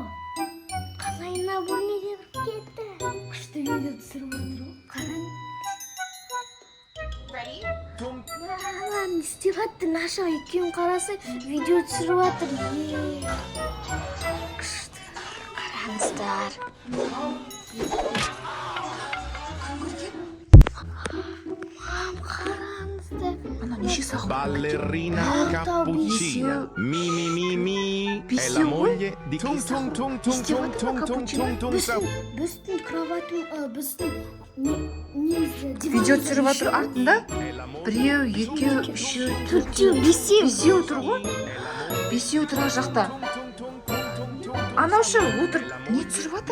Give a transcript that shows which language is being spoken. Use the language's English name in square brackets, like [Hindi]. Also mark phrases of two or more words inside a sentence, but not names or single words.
[Kazakh] Қалайына бөлмеге кіріп кетті. Күшті видео түсіріп отыр ғой. Қараңыз. Не істеп жатыр? Наша екеуін қарасы видео түсіріп жатыр. Күшті. Қараңыздар. [Italian] Ballerina cappuccina. Mi. È la moglie di chi sa. Tung. [Kazakh] Біздің кроватың, біздің не Видео түсіріп жатыр артында. Біреу, екеу, үшеу, төртеу, бесеу тұр ғой. Бесеу тұр ар жақта. Анаушы отырып не түсіріп жатыр?